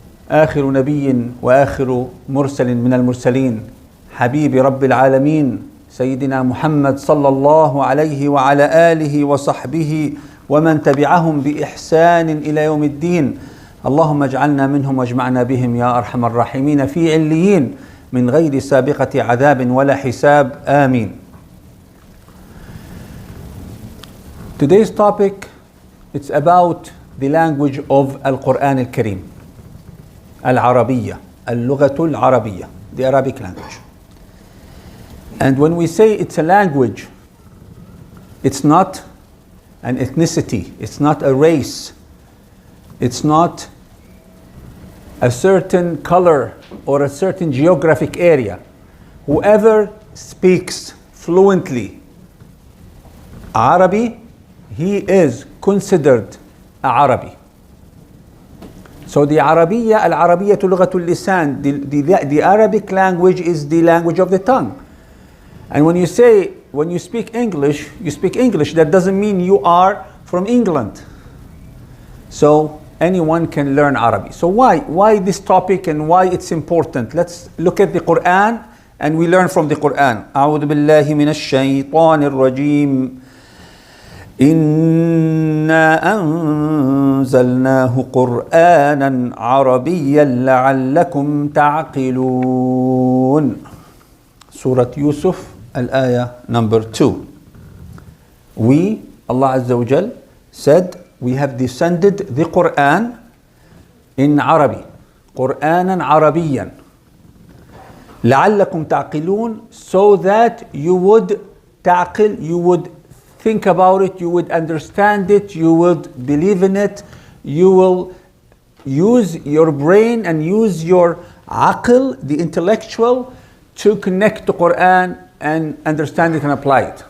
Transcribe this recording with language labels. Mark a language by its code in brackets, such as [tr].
[ar] آخر نبي وآخر مرسل من المرسلين حبيب رب العالمين سيدنا محمد صلى الله عليه وعلى آله وصحبه ومن تبعهم بإحسان إلى يوم الدين اللهم اجعلنا منهم واجمعنا بهم يا أرحم الراحمين في عليين من غير سابقة عذاب ولا حساب آمين. [en] Today's topic, it's about the language of Al-Quran Al-Kareem, Al-Arabiyya, Al-Lughatul Arabiyya, the Arabic language. And when we say it's a language, it's not an ethnicity, it's not a race, it's not a certain color or a certain geographic area. Whoever speaks fluently Arabic, he is considered a Arabi. So the Arabiyya, Al-Arabiyya Lughatul Lisan, the Arabic language is the language of the tongue. And when you speak English, you speak English. That doesn't mean you are from England. So anyone can learn Arabic. So why this topic and why it's important? Let's look at the Quran and we learn from the Quran. [ar] أعوذ بالله من الشيطان الرجيم إنا أنزلناه قرآنا عربيا لعلكم تعقلون. [en] Surah Yusuf, al-ayah number 2. We, Allah Azza wa Jal, said we have descended the Quran in Arabic, Qur'anan Arabiyan, [ar] لعلكم تعقلون, [en] so that you would ta'qil, you would think about it, you would understand it, you would believe in it, you will use your brain and use your aql, the intellectual, to connect the Quran and understand it and apply it.